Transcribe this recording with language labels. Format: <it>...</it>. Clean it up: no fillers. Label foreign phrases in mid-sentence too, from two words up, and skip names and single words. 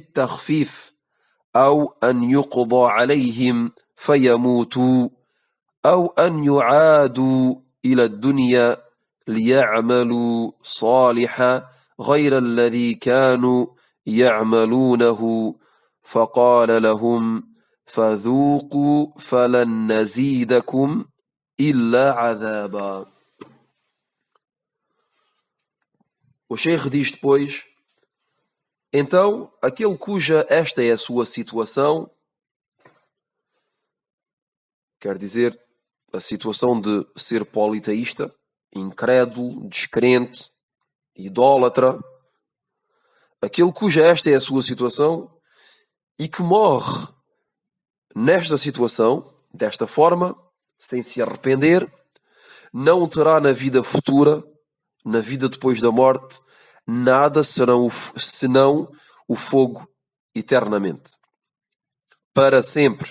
<ar>التخفيف أو أن يقضى عليهم فيموتوا أو أن يعادوا إلى الدنيا ليعملوا صالحا غير الذي كانوا يعملونه فقال لهم: فذوقوا فلن نزيدكم إلا عذابا.</ar> <pt>O Sheikh diz depois: então, aquele cuja esta é a sua situação, quer dizer, a situação de ser politeísta, incrédulo, descrente, idólatra, aquele cuja esta é a sua situação e que morre nesta situação, desta forma, sem se arrepender, não terá na vida futura, na vida depois da morte, nada senão o fogo eternamente, para sempre.</pt>